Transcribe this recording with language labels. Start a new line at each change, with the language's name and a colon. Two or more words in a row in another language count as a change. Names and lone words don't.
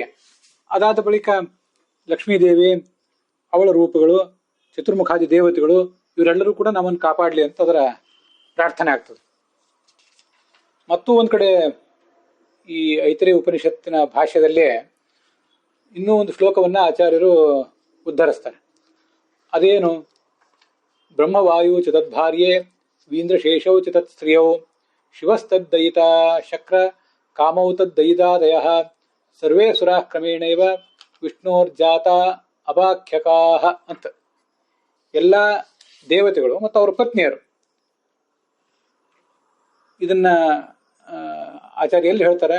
Kannada: ಅದಾದ ಬಳಿಕ ಲಕ್ಷ್ಮೀದೇವಿ, ಅವಳ ರೂಪಗಳು, ಚತುರ್ಮುಖಾದಿ ದೇವತೆಗಳು, ಇವರೆಲ್ಲರೂ ಕೂಡ ನಮ್ಮನ್ನು ಕಾಪಾಡಲಿ ಅಂತ ಅದರ ಪ್ರಾರ್ಥನೆ ಆಗ್ತದೆ. ಮತ್ತೂ ಒಂದ್ ಕಡೆ ಈ ಐತರೇಯ ಉಪನಿಷತ್ತಿನ ಭಾಷ್ಯದಲ್ಲೇ ಇನ್ನೂ ಒಂದು ಶ್ಲೋಕವನ್ನ ಆಚಾರ್ಯರು ಉದ್ಧರಿಸ್ತಾರೆ.
Sanskrit: ಅದೇನು? ಬ್ರಹ್ಮವಾಯು ಚ ತದ್ಭಾರ್ಯೆ ವೀಂದ್ರಶೇಷೌ ಚ ತತ್ ಸ್ತ್ರಿಯೌ ಶಿವಸ್ತದ್ದಯಿತ ಶಕ್ರ ಕಾಮೌ ತದ್ದಯಿತಾದಯ ಸರ್ವೇ ಸುರಾಃ ಕ್ರಮೇಣೈವ ವಿಷ್ಣೋರ್ಜಾತ ಅಭಾಖ್ಯಕಾಹ ಅಂತ.
Kannada: ಎಲ್ಲ ದೇವತೆಗಳು ಮತ್ತು ಅವರ ಪತ್ನಿಯರು. ಇದನ್ನ ಆಚಾರ್ಯ ಎಲ್ಲಿ ಹೇಳ್ತಾರೆ?